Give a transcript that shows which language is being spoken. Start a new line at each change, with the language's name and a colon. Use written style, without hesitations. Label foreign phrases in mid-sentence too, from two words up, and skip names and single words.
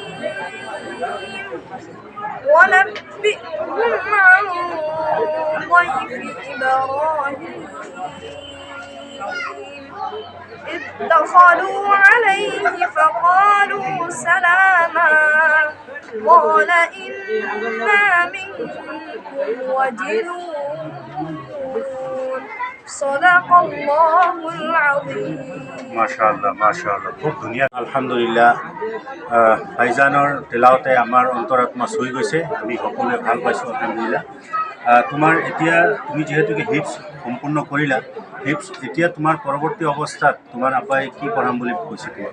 Arabic: ونبئهم عن ضيف إبراهيم إذ دخلوا عليه فقالوا سلاما قال إنا منكم وجلون. صدق الله العظيم.
Assamese: মাশাআল্লাহ, মাশাআল্লাহ, খুব ধুনীয়া। আলহামদুলিল্লাহ, ফাইজানৰ তেলাওতে আমাৰ অন্তৰাত্মা চুই গৈছে। আমি সকলোৱে ভাল পাইছোঁ আলহামদুলিল্লাহ। তোমাৰ এতিয়া তুমি যিহেতুকে হিফজ সম্পূৰ্ণ কৰিলা, হিফজ এতিয়া তোমাৰ পৰৱৰ্তী অৱস্থাত তোমাৰ আব্বাই কি পঢ়াম বুলি কৈছে তোমাক?